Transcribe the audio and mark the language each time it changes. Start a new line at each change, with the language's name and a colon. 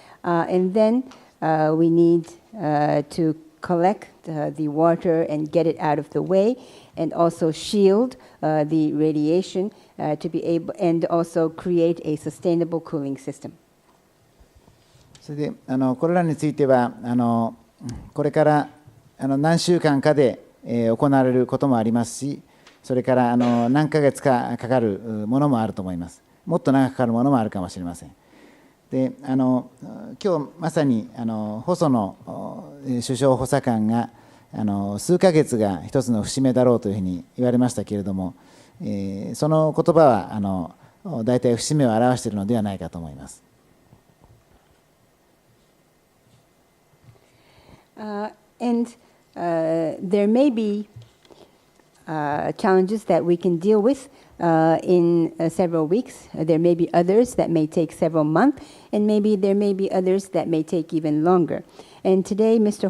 English: And then we need to collect the water and get it out of the way, and also shield the radiation to be able, and also create a sustainable cooling system.
Japanese: それでこれらについてはこれから何週間かで行われることもありますし、それから何ヶ月かかかるものもあると思います。もっと長くかかるものもあるかもしれません。で今日まさに細野首相補佐官が数ヶ月が一つの節目だろうというふうに言われましたけれども、その言葉は大体節目を表しているのではないかと思います。
English: And there may be challenges that we can deal with in several weeks. There may be others that may take several months, and maybe there may be others that may take even longer. And today, Mr.